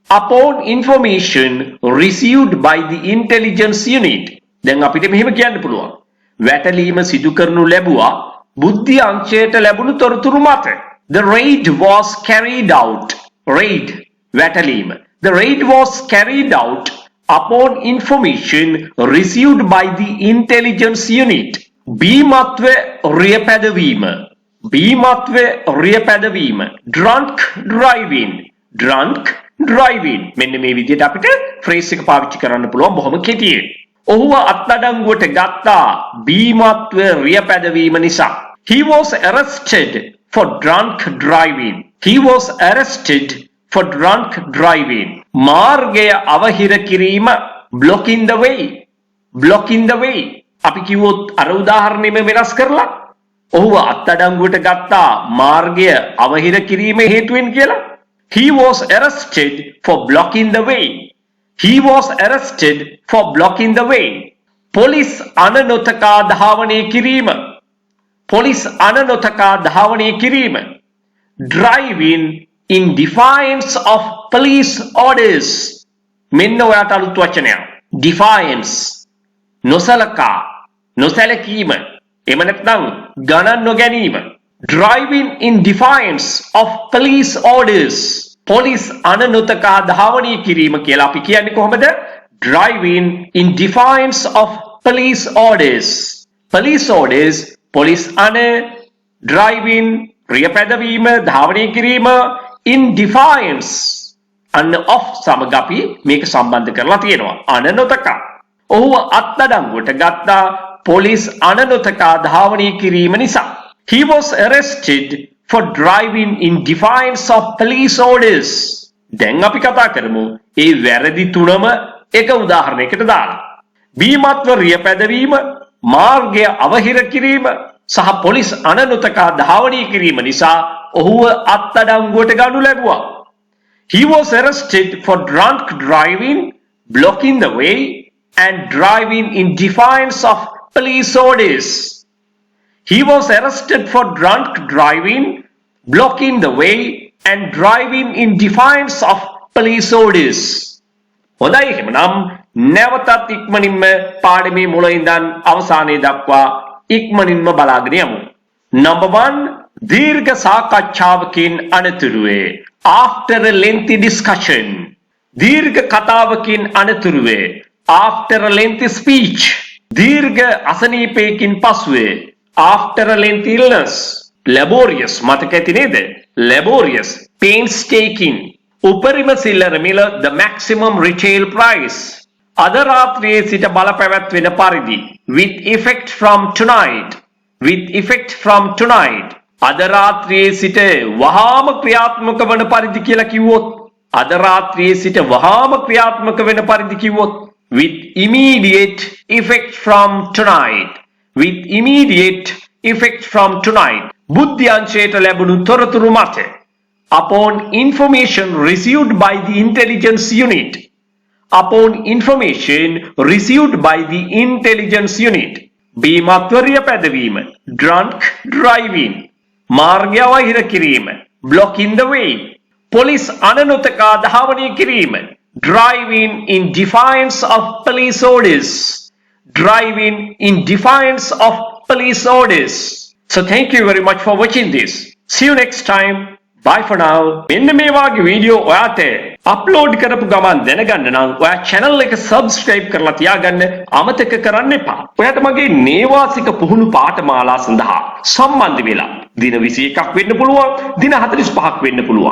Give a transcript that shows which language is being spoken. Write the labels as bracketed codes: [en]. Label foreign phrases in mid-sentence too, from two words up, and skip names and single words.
[si] දැන් අපිට මෙහෙම කියන්න පුළුවන්. වැටලීම සිදු කරනු ලැබුවා බුද්ධි අංශයට ලැබුණු තොරතුරු මත. [en] The raid was carried out. [si] වැටලීම. [en] The raid was carried out upon information received by the intelligence unit. [si] බීමත්ව රියපැදවීම. [en] Drunk driving. [si] මෙන්න මේ විදිහට අපිට phrase එක පාවිච්චි කරන්න පුළුවන් බොහොම කෙටියෙන්. ඔහුව අත්අඩංගුවට ගත්තා බීමත්ව රියපැදවීම නිසා. [en] He was arrested for drunk driving. [si] මාර්ගය අවහිර කිරීම. [en] blocking the way. [si] අපි කිව්වොත් අර උදාහරණෙම වෙනස් කරලා ඔහුව අත්අඩංගුවට ගත්තා මාර්ගය අවහිර කිරීම හේතුවෙන් කියලා. [en] He was arrested for blocking the way. [si] පොලිස් අනනොතකා ධාවනය කිරීම. [en] Driving in defiance of police orders. [si] මෙන්න ඔයාට අලුත් වචනයක්. Defiance. නොසැලකීම. එහෙම නැත්නම් ගණන් නොගැනීම. [en] driving in defiance of police orders. [si] Police අනනුතකා ධාවනය කිරීම කියලා අපි කියන්නේ කොහොමද? [en] Driving in defiance of police orders. Police orders, police driving, [si] රියපැදවීම, ධාවනය කිරීම, [en] in defiance. [si] අන්න of සමග අපි මේක සම්බන්ධ කරලා තියෙනවා. අනනුතකා. ඔහුව අත්අඩංගුවට ගත්තා පොලිස් අනනුතකා ධාවනය කිරීම නිසා. [en] He was arrested for driving in defiance of police orders. [si] දැන් අපි කතා කරමු ඒ වැරදි තුනම එක උදාහරණයකට දාලා. බීමත්ව රියපැදවීම, මාර්ගය අවහිර කිරීම සහ පොලිස් අනනුතකා ධාවනය කිරීම නිසා ඔහුව අත්අඩංගුවට ගනු ලැබුවා. [en] He was arrested for drunk driving, blocking the way and driving in defiance of police orders. He was arrested for drunk driving, blocking the way and driving in defiance of police orders. [si] හොඳයි එහෙනම් නැවතත් ඉක්මනින්ම පාඩමේ මුල ඉඳන් අවසානයේ දක්වා ඉක්මනින්ම බලාගෙන යමු. Number 1, දීර්ඝ සාකච්ඡාවකින් අනතුරුවේ. [en] After a lengthy discussion. [si] දීර්ඝ කතාවකින් අනතුරුවේ. [en] After a lengthy speech. [si] දීර්ඝ අසනීපයකින් පසුවේ. [en] After a lengthy illness. [si] Laborious මතක ඇති නේද? [en] Laborious, painstaking. [si] උපරිම සිල්ලර මිල, [en] the maximum retail price. [si] අද රාත්‍රියේ සිට බලපැවැත්වෙන පරිදි. [en] With effect from tonight. With effect from tonight. [si] අද රාත්‍රියේ සිට වහාම ක්‍රියාත්මක වන පරිදි කියලා කිව්වොත්. අද රාත්‍රියේ සිට වහාම ක්‍රියාත්මක වෙන පරිදි කිව්වොත්. [en] With immediate effect from tonight. With immediate effect from tonight. [si] බුද්ධ්‍යංශයට ලැබුණු තොරතුරු මත. [en] Upon information received by the intelligence unit. Upon information received by the intelligence unit. [si] බීමත්වරිය පැදවීම. [en] Drunk driving. [si] මාර්ගය අවහිර කිරීම. [en] Blocking the way. [si] පොලිස් අනනුතකා ධාවනය කිරීම. [en] Driving in defiance of police orders. Driving in defiance of police orders. So thank you very much for watching this. See you next time. Bye for now. [si] මෙන්න මේ වගේ වීඩියෝ ඔයාට අප්ලෝඩ් කරපු ගමන් දැනගන්න නම් ඔයා channel එක subscribe කරලා තියාගන්න අමතක කරන්න එපා. ඔයාට මගේ නේවාසික පුහුණු පාඨමාලා සඳහා සම්බන්ධ වෙලා දින 21ක් වෙන්න පුළුවන්, දින 45ක් වෙන්න පුළුවන්.